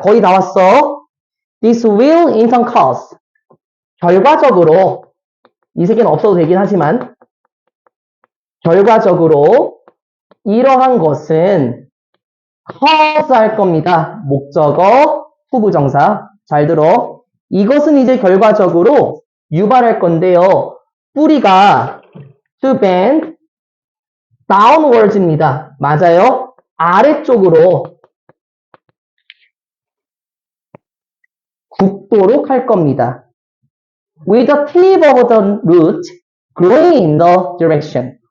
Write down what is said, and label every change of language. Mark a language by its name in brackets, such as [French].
[Korean] 거의 다 왔어. [English] This will in turn cause, [Korean] 결과적으로, 이 세계는 없어도 되긴 하지만 결과적으로 이러한 것은 cause 할 겁니다. 목적어, 후부정사. 잘 들어. 이것은 이제 결과적으로 유발할 건데요. 뿌리가 [English] to bend downwards [Korean] 입니다. 맞아요? 아래쪽으로 굽도록 할 겁니다. [English] With the tip of the root growing in the direction.